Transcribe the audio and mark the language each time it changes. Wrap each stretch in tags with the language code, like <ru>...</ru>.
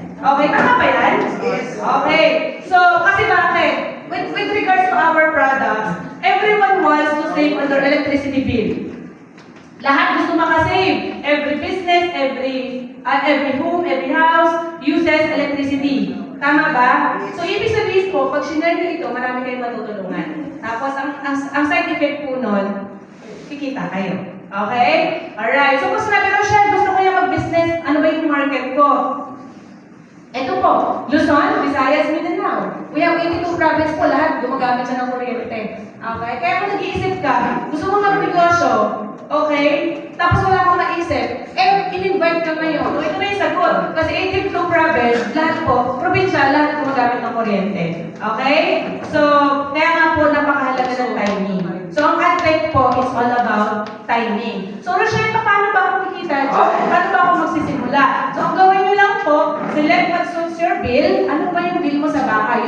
<tl>Okay, tama ba yan? Yes. Okay. So, kasi bakit?</tl> <en>With regards to our products, everyone wants to save on their electricity bill.</en> <tl>Lahat gusto makasave.</tl> <en>Every business, every home, every house uses electricity.</en> <tl>Tama ba? So, ibig sabihin po, pag sinare nyo ito, marami kayong matutulungan. Tapos, ang side effect po nun, kikita kayo. Okay? Alright. So, kung sinabi ko siya, gusto ko yung mag-business, ano ba yung market ko? Ito po, Luzon, Visayas, Mindanao.</tl> <en>We have 82 province</en> <tl>po, lahat gumagamit siya ng kuryente. Okay? Kaya kung nag-iisip ka, gusto mo mag-negosyo, okay? Tapos wala akong maisip, in-invite ka ngayon. So, ito na yung sagot. Kasi 82 province, lahat po, probinsya, lahat gumagamit ng kuryente. Okay? So, kaya nga po, napakahalaga ng timing.</tl> <en>So, ang AdTech po is all about timing.</en> <tl>So, Rochelle, paano ba ako kikita? Paano ba ako magsisimula? So, ang gawin nyo lang po,</tl> <en>select what suits your bill.</en> <tl>Ano ba yung bill mo sa bahay?</tl>